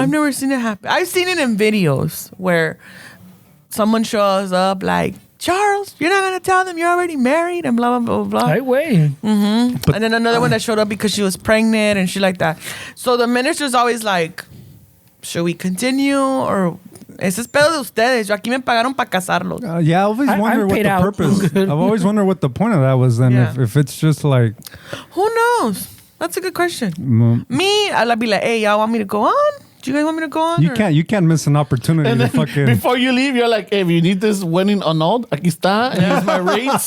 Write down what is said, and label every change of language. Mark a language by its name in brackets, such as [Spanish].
[English] I've never seen it happen. I've seen it in videos where someone shows up like, Charles, you're not going to tell them you're already married and blah, blah, blah, blah. Right way. Mm-hmm. And then another one that showed up because she was pregnant and shit like that. So the minister's always like, should we continue or... [Spanish] Ese es pedo de ustedes. Yo aquí me pagaron para casarlos. [English] Yeah, I always wonder what the purpose... I've always wondered what the point of that was then. Yeah. If it's just like... Who knows? That's a good question. Me, I'll be like, hey, y'all want me to go on? Do you guys want me to go on? You can't miss an opportunity And to then fucking... before you leave, you're like, hey, if you need this wedding annulled, [Spanish] aquí está. [English] And here's my rates.